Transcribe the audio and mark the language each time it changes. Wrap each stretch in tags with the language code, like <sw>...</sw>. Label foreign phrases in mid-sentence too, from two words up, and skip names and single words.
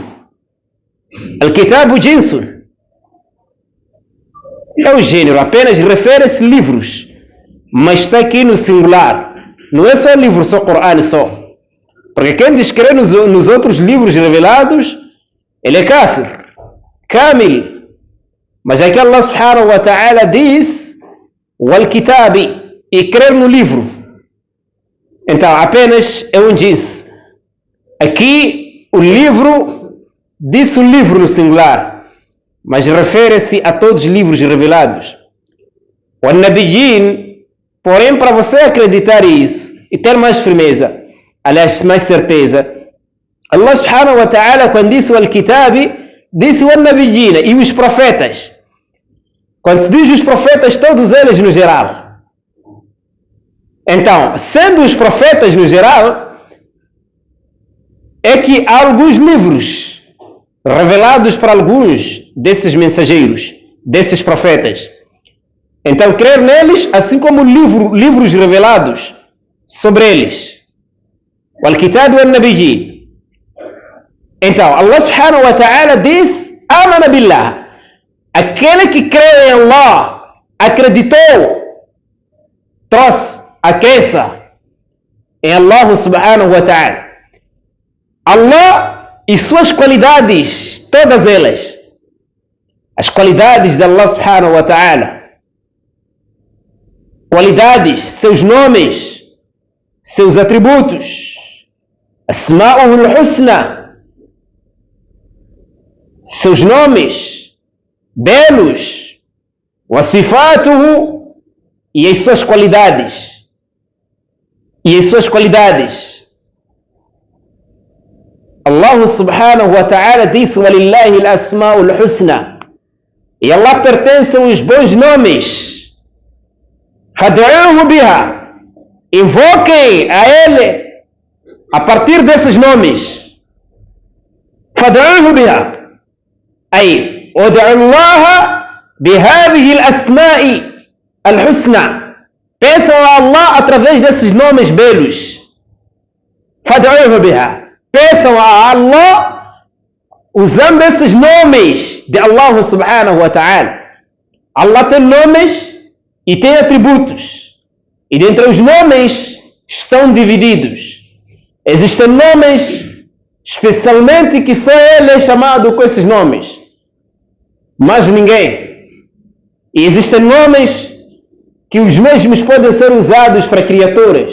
<ar>الكتاب جنس,</ar> <pt>é o gênero, apenas refere-se livros, mas está aqui no singular, não é só livro, só Coran só, porque quem diz crer nos outros livros revelados, ele é</pt> <ar>كافر كامل.</ar> <pt>Mas aqui Allah</pt> <ar>سبحانه وتعالى</ar> <pt>diz o Al-Kitab, e crer no livro, então apenas é um jins. Aqui o livro, disse o livro no singular, mas refere-se a todos os livros revelados. O Nabiyin, porém, para você acreditar isso e ter mais firmeza, aliás, mais certeza,</pt> <ar>الله سبحانه وتعالى,</ar> <pt>quando disse o Al-Kitab, disse o Nabiyin e os profetas. Quando se diz os profetas, todos eles no geral. Então, sendo os profetas no geral, é que há alguns livros revelados para alguns desses mensageiros, desses profetas. Então, crer neles, assim como livros revelados sobre eles. O Al-Kitab e o Nabiyin. Então,</pt> <ar>الله سبحانه وتعالى</ar> <pt>diz:</pt> <ar>آمن بالله.</ar> <pt>Aquele que crê em Allah, acreditou, trouxe a crença em Allah</pt> <ar>سبحانه وتعالى.</ar> <pt>Allah e suas qualidades, todas elas, as qualidades de Allah</pt> <ar>سبحانه وتعالى,</ar> <pt>qualidades, seus nomes, seus atributos,</pt> <ar>أسماؤه الحسنى,</ar> <pt>seus nomes belos,</pt> <ar>وصفاته,</ar> <pt>e as suas qualidades,</pt> <ar>الله سبحانه وتعالى disse: وَلِلَّهِ الْأَسْمَاءُ الْحُسْنَى.</ar> <pt>E Allah pertencem os bons nomes.</pt> <ar>فَادْعُوهُ بِهَا.</ar> <pt>Invoquem a Ele a partir desses nomes.</pt> <ar>فَادْعُوهُ بِهَا. أي ادعوا الله بهذه الأسماء الحسنى.</ar> <pt>Peçam a Allah através desses nomes belos.</pt> <ar>فَادْعُوهُ بِهَا.</ar> <pt>Peçam a Allah usando esses nomes de Allah</pt> <ar>سبحانه وتعالى.</ar> <pt>Allah tem nomes e tem atributos. E dentre os nomes estão divididos. Existem nomes especialmente que só Ele é chamado com esses nomes, mas ninguém. E existem nomes que os mesmos podem ser usados para criaturas.</pt>